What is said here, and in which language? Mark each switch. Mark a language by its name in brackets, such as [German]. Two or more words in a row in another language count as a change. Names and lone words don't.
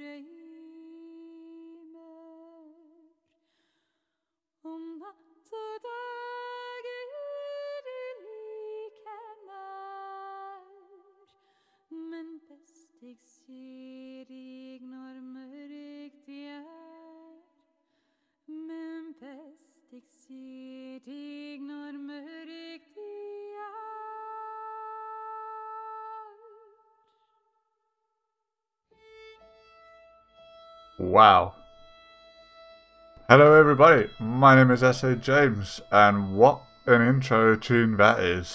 [Norwegian] drømmer, om natt og dag like nær, men best jeg ser dig når mørkt er, men best jeg ser dig når mørkt er. [English] Wow. Hello everybody, my name is S.A. James, and what an intro tune that is.